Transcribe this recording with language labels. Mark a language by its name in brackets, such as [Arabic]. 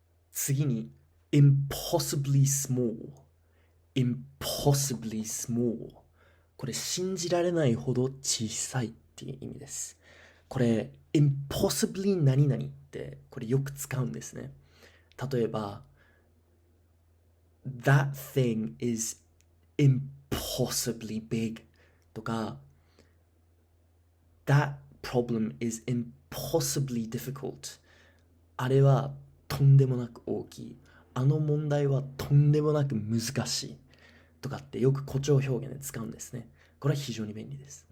[Japanese] 次に [English] impossibly small。impossibly small。 [Japanese] これ信じられないほど小さいっていう意味です。これ impossibly 何々ってこれよく使うんですね。例えば [English] That thing is impossibly big [Japanese] とか [English] That problem is impossibly difficult。 [Japanese] あれはとんでもなく大きい。あの問題はとんでもなく難しい。とかってよく誇張表現で使うんですね。これは非常に便利です。